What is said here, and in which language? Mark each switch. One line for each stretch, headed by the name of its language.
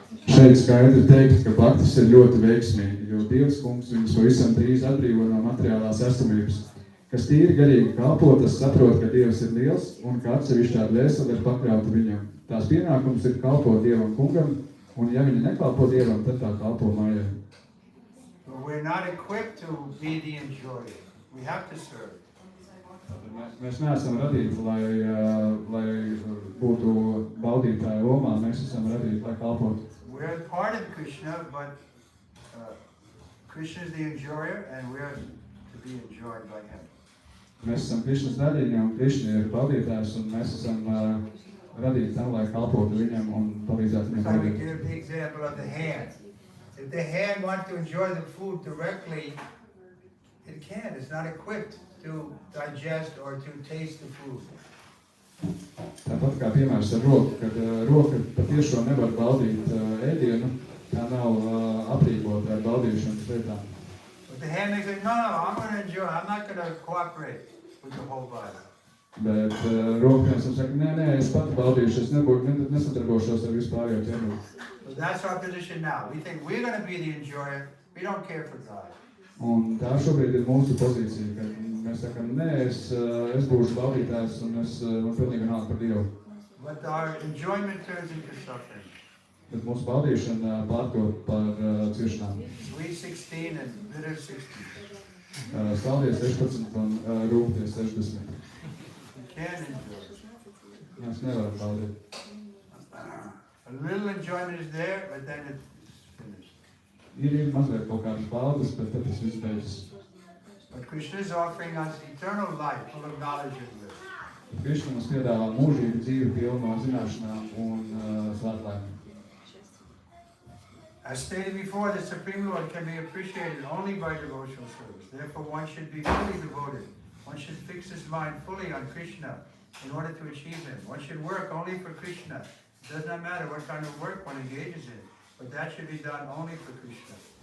Latvian: Šeit skaidri teikt, ka bhaktis ir ļoti veiksmīgi, jo Dievs kungs viņus pavisam drīz atbrīvo no materiālās esamības. Kas tīri garīgi kalpo, tas saprot, ka Dievs ir liels un ka atsevišķā dvēsele ir pakļauta viņam. Tās pienākums ir kalpot Dievam kungam, un ja viņi nekalpo Dievam, tad tā kalpo mājai.
English: We're not equipped to be the enjoyer. We have to serve.
Latvian: Mēs neesam radīti, lai būtu baudītāja lomā, mēs esam radīti, lai kalpotu.
English: We're part of Krishna, but Krishna is the enjoyer, and we're to be enjoyed by him.
Latvian: Mēs esam Krišnas daļiņi, un Krišna ir baudītājs, un mēs esam radīti tam, lai kalpotu viņam un palīdzētu viņam
English: So we
Latvian: baudīt.
English: give the example of the hand. If the hand wants to enjoy the food directly, it can't. It's not equipped to digest or to taste the food.
Latvian: Tāpat kā piemērs ar roku, kad roka patiešām nevar baudīt ēdienu, tā nav aprīkota ar baudīšanas lietām.
English: But the hand makes like, no, I'm going to enjoy. I'm not going to cooperate with the whole body.
Latvian: Bet roka saka, nē, es pati baudīšu, es nesadarbošos ar vispārējo ķermeni.
English: So that's our position now. We think we're going to be the enjoyer. We don't care for God.
Latvian: Un tā šobrīd ir mūsu pozīcija, kad mēs sakam, nē, es būšu baudītājs un man pilnīgi nav par Dievu.
English: But our enjoyment turns into suffering.
Latvian: Bet mūsu baudīšana pārkop par ciešanām.
English: Sweet 16 and bitter 16.
Latvian: Saldie 16 un rūgtie 60.
English: We can't enjoy.
Latvian: Mēs nevaram baudīt.
English: A little enjoyment is there, but then it's finished.
Latvian: Ir mazliet kaut kādas baudas, bet tad tas viss beidzas.
English: But Krishna is offering us eternal life, full of knowledge and wisdom.
Latvian: Krišna mums piedāvā mūžīgu dzīvi pilnu no zināšanām un svētlaimi.
English: As stated before, the Supreme Lord can be appreciated only by devotional service. Therefore, one should be fully devoted. One should fix his mind fully on Krishna in order to achieve him. One should work only for Krishna. It does not matter what kind of work one engages in, but that should be done only for Krishna.